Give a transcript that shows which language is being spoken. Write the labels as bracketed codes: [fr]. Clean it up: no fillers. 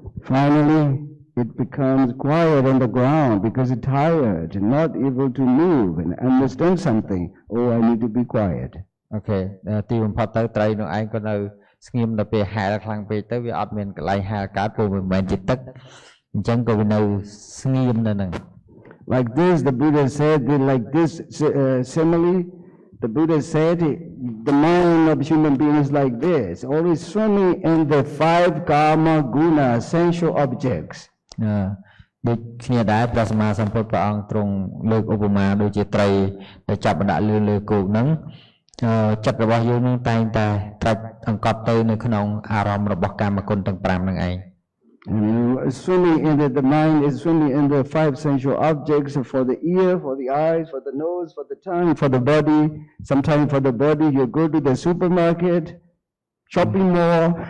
[en] Finally, it becomes quiet on the ground because it's tired, not able to move and understand something. Oh, I need to be quiet. Okay. [km] ទីបំផុតទៅត្រីនោះឯងក៏នៅស្ងៀមដល់ពេលហែលខ្លាំងពេកទៅវាអត់មានកន្លែងហែលកើតព្រោះមិនមែនជាទឹកអញ្ចឹងក៏វានៅស្ងៀមនៅហ្នឹង [en] Like this, the Buddha said, like this simile, the Buddha said the mind of human being is like this, always swimming in the 5 karma guna sensual objects. [km] ដូចគ្នាដែរព្រះសម្មាសម្ពុទ្ធព្រះអង្គទ្រង់លើកឧបមាដូចជាត្រីដែលចាប់បណ្ដាក់លើគោកហ្នឹងចិត្តរបស់យើងនឹងតែងតែត្រាច់អង្កត់ទៅនៅក្នុងអារម្មណ៍របស់កាមគុណទាំង5ហ្នឹងឯង [en] Swimming in the mind is swimming in the 5 sensual objects for the ear, for the eyes, for the nose, for the tongue, for the body. Sometimes for the body you go to the supermarket, shopping mall.